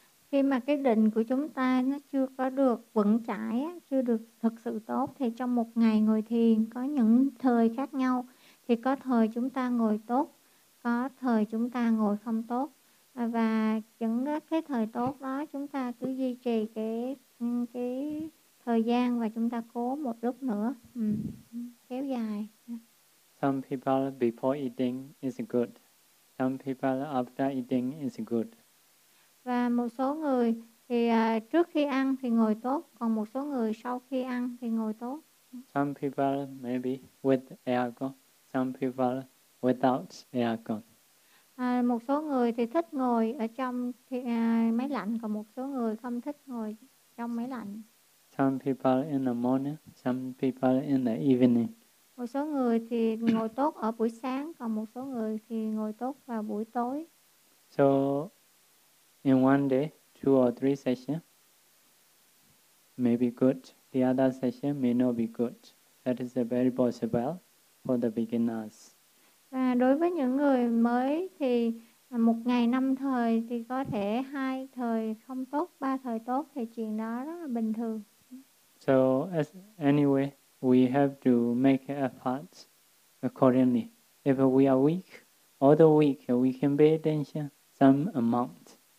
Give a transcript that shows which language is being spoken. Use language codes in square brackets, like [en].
[vi] Khi mà cái định của chúng ta nó chưa có được vững chãi, chưa được thực sự tốt, thì trong một ngày ngồi thiền có những thời khác nhau, thì có thời chúng ta ngồi tốt, có thời chúng ta ngồi không tốt, và những cái thời tốt đó chúng ta cứ duy trì cái thời gian, và chúng ta cố một lúc nữa, kéo dài. [en] Some people before eating is good. Some people after eating is good. [vi] Và một số người thì trước khi ăn thì ngồi tốt, còn một số người sau khi ăn thì ngồi tốt. [en] Some people maybe with aircon, some people without aircon. [vi] Một số người thì thích ngồi ở trong máy lạnh, còn một số người không thích ngồi trong máy lạnh. [en] Some people in the morning, some people in the evening. [vi] Một số người thì ngồi tốt ở buổi sáng, còn một số người thì ngồi tốt vào buổi tối. [en] So, in 1 day, 2 or 3 sessions may be good. The other session may not be good. That is very possible for the beginners. [vi] Và đối với những người mới thì một ngày 5 thời thì có thể 2 thời không tốt, 3 thời tốt, thì chuyện đó rất là bình thường. [en] So as anyway, we have to make efforts accordingly. If we are weak, all the weak, we can pay attention some amount.